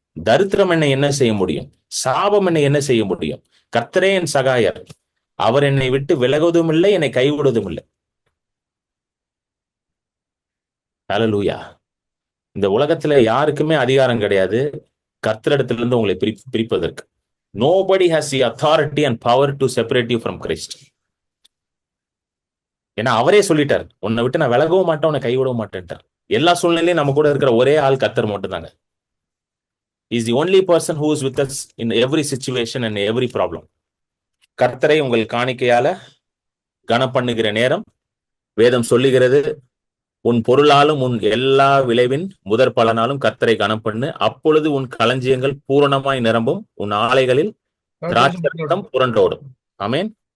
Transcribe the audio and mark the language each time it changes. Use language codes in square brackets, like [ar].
[ta] தரித்திரம் என்னை என்ன செய்ய முடியும்? சாபம் என்னை என்ன செய்ய முடியும்? கர்த்தரே என் சகாயர், அவர் என்னை விட்டு விலகுவதும் இல்லை, என்னை கைவிடுவதும் இல்லை. ஹல்லேலூயா. இந்த உலகத்துல யாருக்குமே அதிகாரம் கிடையாது கர்த்தரிடத்திலிருந்து உங்களை பிரிப்பதற்கு. [en] Nobody has the authority and power to separate you from Christ. [ta] ஏன்னா அவரே சொல்லிட்டார், உன்னை விட்டு நான் விலகவும் மாட்டேன், உன்னை கைவிடவும் மாட்டேன்ட்டார். எல்லா சூழ்நிலையும் நம்ம கூட இருக்கிற ஒரே ஆள் கர்த்தர் மட்டும் தாங்க. [en] Is the only person who is with us in every situation and every problem. [ta] கர்த்தரை உங்கள் காணிக்கையால கனப்பண்ணுகிற நேரம் வேதம் சொல்லுகிறது, உன் பொருளாலும் உன் எல்லா விளைவின் முதற் பலனாலும் கர்த்தரை கனம் பண்ணு, அப்பொழுது உன் களஞ்சியங்கள் பூரணமாய் நிரம்பும், உன் ஆலைகளில் திராட்சரசம் புரண்டோடும். ஆமேன்.